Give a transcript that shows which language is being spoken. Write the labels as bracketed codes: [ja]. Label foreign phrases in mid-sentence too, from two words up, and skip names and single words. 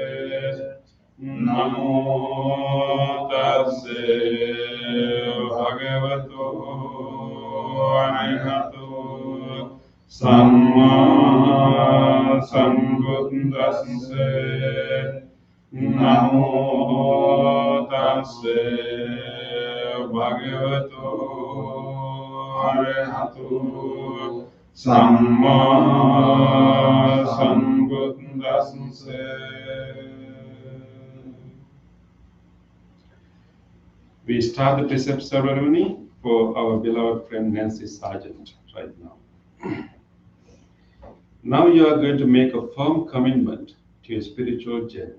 [pi] Namo tasse bhagavato arahato samma sambuddhassa. Namo tasse bhagavato arahato samma sambuddhassa. [en] We start the precept ceremony for our beloved friend Nancy Sargent right now. Now you are going to make a firm commitment to your spiritual journey.